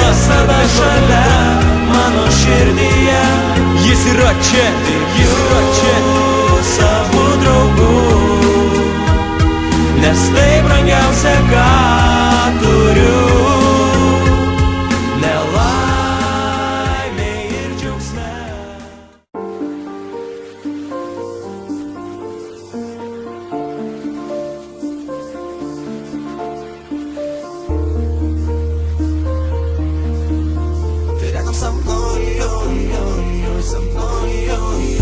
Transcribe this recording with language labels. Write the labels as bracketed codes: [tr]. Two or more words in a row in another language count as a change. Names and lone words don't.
[lt] Visada šalia mano širdyje, jis yra čia, jis yra čia. Savo draugu, nes tai brangiausia, ką turiu. Nelaimė ir džiaugsme. [ru] Ты рядом со мной, ой-ой-ой, со мной, ой-ой.